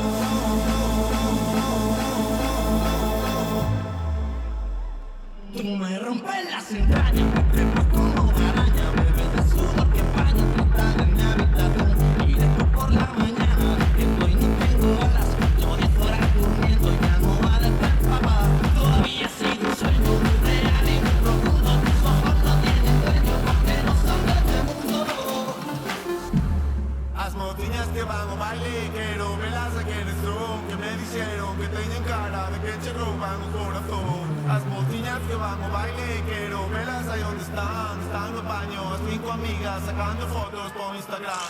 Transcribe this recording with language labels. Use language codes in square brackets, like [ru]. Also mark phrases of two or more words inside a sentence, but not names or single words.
[es] Tú me rompes las entrañas, me trepas como una araña, bebé de sudor que empaña, tú estás en mi habitación y después por la mañana despierto y no tengo alas, yo 10 horas durmiendo y mi almohada está empapada. Todavía sigue un sueño muy real y muy profundo, tus ojos no tienen dueño porque no son de este mundo. [gl] As motiñas que van ao baile, quero velas [es] a quienes son, [gl] que me dixeron que teñen cara de que che rouban o corazón. As motiñas que van ao baile, quero velas aí onde están, están no baño, as 5 amigas sacando fotos por Instagram.